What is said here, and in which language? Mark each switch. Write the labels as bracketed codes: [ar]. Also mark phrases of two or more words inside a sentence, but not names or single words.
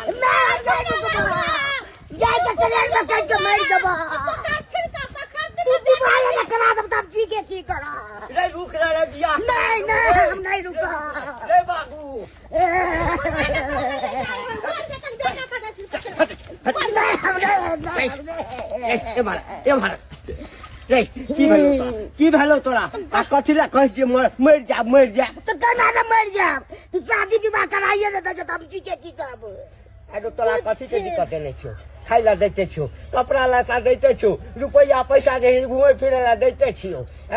[mai] नहीं रुकबा जय जय ट्रेन में कट के मर जबा तू विवाह न करा दब तब जी के की करा रे रुक रे बिया नहीं हम नहीं रुका रे बाबू ए मार रे की भेलो तोरा आ कथिला कहै छी मर जा तो तना न मर जा तू शादी विवाह कराइए न त हम जी के की करब आरो तोरा कथि के दिक्कत नै छौ खाइ ला दैते छौ कपड़ा लता दैते छौ रुपैया पैसा जे घुमै फिरै ला दैते छियो हैं